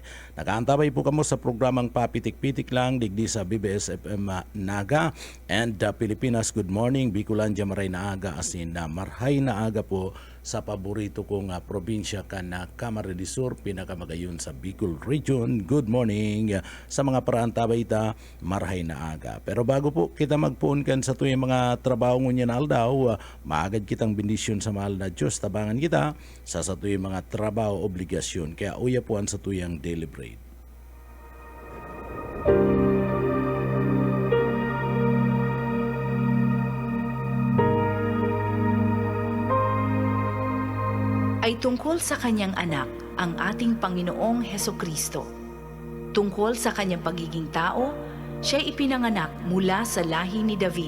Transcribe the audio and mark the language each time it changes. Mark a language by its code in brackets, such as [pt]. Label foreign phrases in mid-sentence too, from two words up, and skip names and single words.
[bik] Nakaantabay po kamo sa programang Papitik-Pitik lang digdi sa BBS FM Naga and Pilipinas Good Morning, Bicolandia Maray na aga asin Marhay na aga po sa paborito kong probinsya kan Camarines Sur, pinakamagayon sa Bicol Region. [en] Good morning [bik] sa mga paraantabay ita, marhay na aga. Pero bago po kita magpuon kan sa tuyong mga trabaho ngunyan aldaw, maagad kitang bendisyon sa mahal na Diyos, tabangan kita sa tuyong mga trabaho obligasyon. Kaya uya puan sa tuyang [en] daily bread. [tl] Ay tungkol sa kanyang anak, ang ating Panginoong Hesukristo. Tungkol sa kanyang pagiging tao, siya'y ipinanganak mula sa lahi ni David.